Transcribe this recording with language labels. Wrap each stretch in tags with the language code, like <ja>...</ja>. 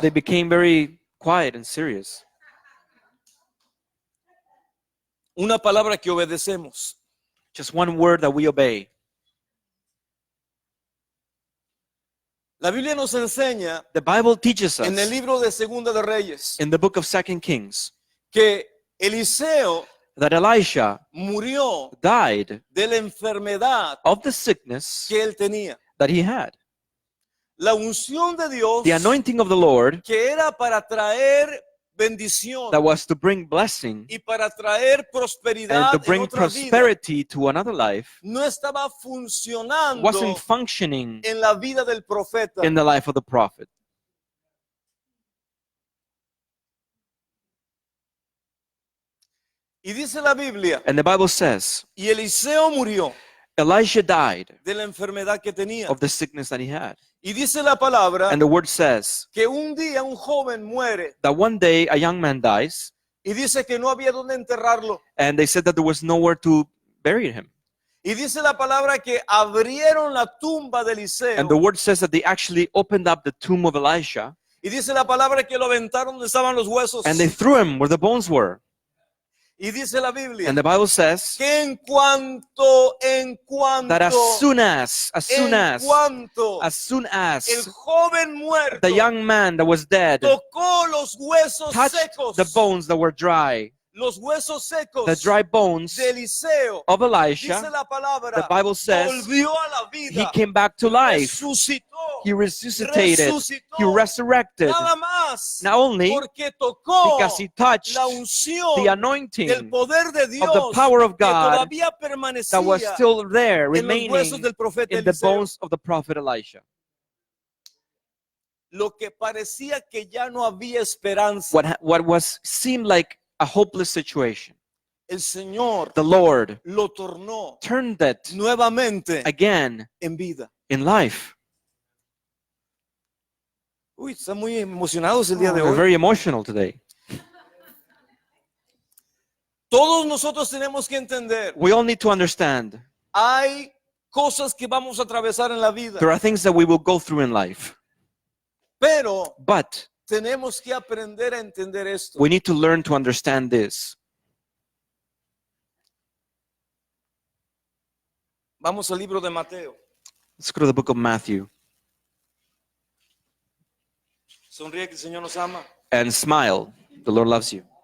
<en>they became very quiet and serious.</en> <es>Una palabra que obedecemos.</es> <en>Just one word that we obey.</en> <es>La Biblia nos enseña</es> <en>The Bible teaches</en> <es>en el</es> <en>us</en> <es>libro de Segunda de Reyes</es> <en>in the book of 2 Kings</en> <es>que Eliseo</es> <en>that Elisha</en> <es>murió</es> <en>died</en> <es>de la enfermedad</es> <en>of the sickness</en> <es>que él tenía.</es> <en>that he had.</en> <es>La unción de Dios</es> <en>The anointing of the Lord</en> <es>que era para traer bendición</es> <en>that was to bring blessing</en> <es>y para traer</es> <en>and</en> <es>prosperidad</es> <en>to</en> <es>en</es> <en>bring</en> <es>otra vida</es> <en>prosperity to another life</en> <es>no estaba funcionando</es> <en>wasn't functioning</en> <es>en la vida del profeta.</es> <en>in the life of the prophet.</en> <es>Y dice la Biblia,</es> <en>And the Bible says</en> <es>y Eliseo murió</es> <en>Elisha died</en> <es>de la enfermedad que tenía.</es> <en>of the sickness that he had.</en> <es>Y dice la palabra</es> <en>And the word says</en> <es>que un día un joven muere</es> <en>that one day a young man dies,</en> <es>y dice que no había dónde enterrarlo.</es> <en>and they said that there was nowhere to bury him.</en> <es>Y dice la palabra que abrieron la tumba de Eliseo.</es> <en>And the word says that they actually opened up the tomb of Elisha,</en> <es>Y dice la palabra que lo aventaron donde estaban los huesos.</es> <en>and they threw him where the bones were.</en> <es>Y dice la Biblia</es> <en>And the Bible says</en> <es>que en cuanto,</es> <en>that as soon as</en> <es>en cuanto el</es> <en>as</en> <es>joven muerto</es> <en>the young man that was dead</en> <es>tocó los huesos</es> <en>touched</en> <es>secos,</es> <en>the bones that were dry,</en> <es>los huesos secos</es> <en>the dry bones</en> <es>de Eliseo,</es> <en>of</en> <es>dice</es> <en>Elisha,</en> <es>la palabra,</es> <en>the Bible says</en> <es>volvió a la</es> <en>he</en> <es>vida,</es> <en>came back to life.</en> <es>resucitó,</es> <en>He resuscitated. He</en> <es>resucitó,</es> <en>resurrected.</en> <es>nada más,</es> <en>Not only</en> <es>porque tocó</es> <en>because he touched</en> <es>la unción</es> <en>the</en> <es>del</es> <en>anointing</en> <es>poder de</es> <en>of the</en> <es>Dios</es> <en>power of</en> <es>que</es> <en>God</en> <es>todavía</es> <en>that was</en> <es>permanecía</es> <en>still there,</en> <es>en los</es> <en>remaining</en> <es>huesos del profeta</es> <en>in the</en> <es>Eliseo.</es> <en>bones of the prophet Elisha.</en> <es>Lo que parecía que ya no había esperanza,</es> <en>What was seemed like a hopeless situation,</en> <es>el Señor</es> <en>the Lord</en> <es>lo tornó</es> <en>turned it</en> <es>nuevamente</es> <en>again</en> <es>en vida.</es> <en>in life.</en> <es>Uy, están muy emocionados el día de</es> <en>We're</en> <es>hoy.</es> <en>very emotional today.</en> <es>Todos nosotros tenemos que entender,</es> <en>We all need to understand</en> <es>hay cosas que vamos a atravesar en la vida,</es> <en>there are things that we will go through in life,</en> <es>pero</es> <en>but</en> <es>tenemos que aprender a entender esto.</es> <en>we need to learn to understand this.</en> <es>Vamos al libro de Mateo.</es> <en>Let's go to the book of Matthew</en> <es>Sonríe que el Señor nos ama.</es> <en>and smile. The Lord loves you.</en>